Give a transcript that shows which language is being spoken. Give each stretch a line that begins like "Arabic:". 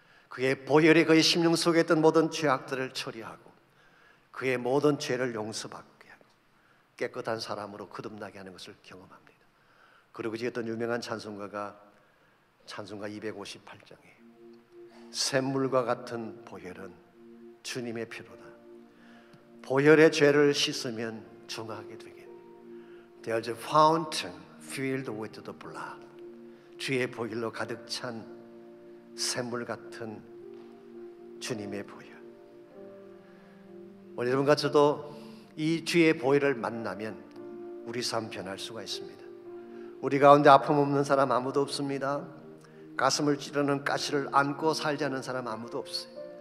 Korean: 그의 보혈이 그의 심령 속에 있던 모든 죄악들을 처리하고 그의 모든 죄를 용서받게 하고 깨끗한 사람으로 거듭나게 하는 것을 경험합니다. 그리고 이제 어떤 유명한 찬송가가 찬송가 258장에 샘물과 같은 보혈은 주님의 피로다. 보혈의 죄를 씻으면 정하게 되겠네.
English: There's a fountain filled with the blood.
Korean: 주의 보혈로 가득 찬 샘물 같은 주님의 보혈. 오늘 여러분과 저도 이 주의 보혈을 만나면 우리 삶 변할 수가 있습니다. 우리 가운데 아픔 없는 사람 아무도 없습니다. 가슴을 찌르는 가시를 안고 살지 않는 사람 아무도 없어요.